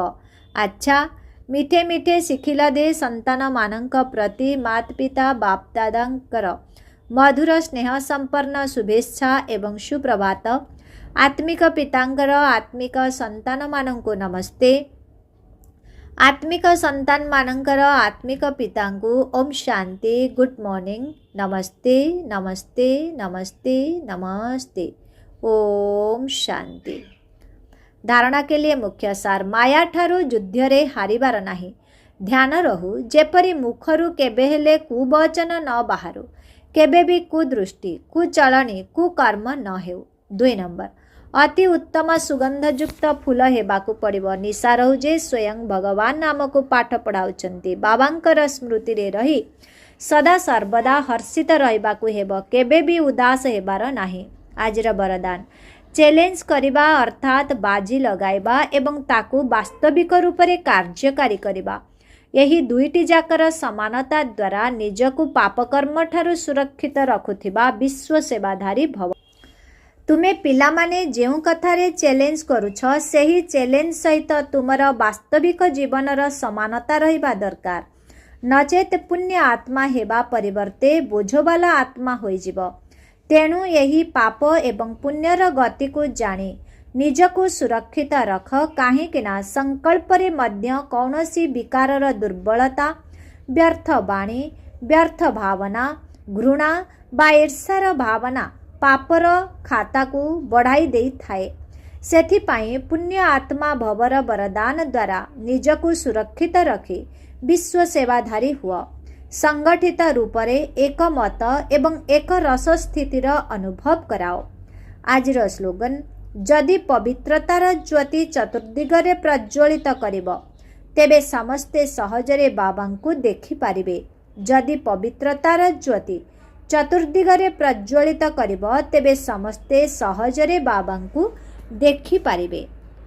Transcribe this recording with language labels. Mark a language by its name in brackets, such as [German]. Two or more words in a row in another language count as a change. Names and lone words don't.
[Odia] ଅଚ୍ଛା ମିଠେ ମିଠେ ଶିଖିଲ ଦେ ସନ୍ତାନ ମାନଙ୍କ ପ୍ରତି ମାତ ପିତା ବାପ ଦାଦାଙ୍କର ମଧୁର ସ୍ନେହ ସମ୍ପନ୍ନ ଶୁଭେଚ୍ଛା ଏବଂ ସୁପ୍ରଭାତ। ଆତ୍ମିକ ପିତାଙ୍କର ଆତ୍ମିକ ସନ୍ତାନ ମାନଙ୍କୁ ନମସ୍ତେ। ଆତ୍ମିକ ସନ୍ତାନ ମାନଙ୍କର ଆତ୍ମିକ ପିତାଙ୍କୁ ଓମ ଶାନ୍ତି [English] good morning [Odia] ନମସ୍ତେ ନମସ୍ତେ ନମସ୍ତେ ନମସ୍ତେ ଓମ ଶାନ୍ତି। [Hindi] धारणा के लिए मुख्य सार [Odia] ମାୟା ଠାରୁ ଯୁଦ୍ଧ ରେ ହାରିବାର ନାହିଁ। ଧ୍ୟାନ ରହୁ ଯେପରି ମୁଖରୁ କେବେ ହେଲେ କୁବଚନ ନ ବାହାରୁ। କେବେ ଭି କୁଦୃଷ୍ଟି କୁଚଳନି କୁକର୍ମ ନ ହେଉ। 2 ନମ୍ବର ଅତି ଉତ୍ତମ ସୁଗନ୍ଧଯୁକ୍ତ ଫୁଲ ହେବାକୁ ପଡ଼ିବ। ନିଶା ରହୁ ଯେ ସ୍ୱୟଂ ଭଗବାନ ନାମ କୁ ପାଠ ପଢ଼ାଉଛନ୍ତି। ବାବାଙ୍କର ସ୍ମୃତି ରେ ରହି ସଦା ସର୍ବଦା ହର୍ଷିତ ରହିବାକୁ ହେବ। କେବେ ଭି ଉଦାସ ହେବାର ନାହିଁ। ଆଜିର ବରଦାନ ଚ୍ୟାଲେଞ୍ଜ କରିବା ଅର୍ଥାତ ବାଜି ଲଗାଇବା ଏବଂ ତାକୁ ବାସ୍ତବିକ ରୂପ ସେ କାର୍ଯ୍ୟକାରୀ କରିବା। ଯହି ଦୁଇଟି ଯାକର ସମାନତା ଦ୍ୱାରା ନିଜକୁ ପାପକର୍ମ ଠାରୁ ସୁରକ୍ଷିତ ରଖୁଥିବା ବିଶ୍ୱ ସେବାଧାରୀ ଭବ। ତୁମେ ପିଲା ମାନେ ଯେଉଁ କଥାରେ ଚ୍ୟାଲେଞ୍ଜ କରୁଛ ସେହି ଚ୍ୟାଲେଞ୍ଜ ସହିତ ତୁମର ବାସ୍ତବିକ ଜୀବନର ସମାନତା ରହିବା ଦରକାର। ନଚେତ ପୁଣ୍ୟ ଆତ୍ମା ହେବା ପରିବର୍ତ୍ତେ ବୋଝୱାଲା ଆତ୍ମା ହୋଇଯିବ। ତେଣୁ ଯହି ପାପ ଏବଂ ପୁଣ୍ୟର ଗତି କୁ ଜାଣି ନିଜକୁ ସୁରକ୍ଷିତ ରଖ। କାହିଁକିନା ସଂକଳ୍ପ ରେ ମଧ୍ୟ କୌନସୀ ବିକାରର ଦୁର୍ବଳତା ବ୍ୟର୍ଥ ବାଣୀ ବ୍ୟର୍ଥ ଭାବନା ଘୃଣା ବା ଈର୍ଷାର ଭାବନା ପାପର ଖାତା କୁ ବଢ଼ାଇ ଦେ ଥାଏ। ସେଥିପାଇଁ ପୁଣ୍ୟ ଆତ୍ମା ଭବର ବରଦାନ ଦ୍ୱାରା ନିଜକୁ ସୁରକ୍ଷିତ ରଖି ବିଶ୍ୱ ସେବାଧାରୀ ହୁଅ। [Hindi] संगठित रूप से एक मत एवं एक रस स्थितिर अनुभव कराओ। [Odia] ଆଜିର ସ୍ଲୋଗାନ ଯଦି ପବିତ୍ରତାର ଜ୍ୟୋତି ଚତୁର୍ଦିଗରେ ପ୍ରଜ୍ୱଳିତ କରିବ ତେବେ ସମସ୍ତେ ସହଜରେ ବାବାଙ୍କୁ ଦେଖି ପାରିବେ। ଯଦି ପବିତ୍ରତାର ଜ୍ୟୋତି ଚତୁର୍ଦିଗରେ ପ୍ରଜ୍ୱଳିତ କରିବ ତେବେ ସମସ୍ତେ ସହଜରେ ବାବାଙ୍କୁ ଦେଖି ପାରିବେ।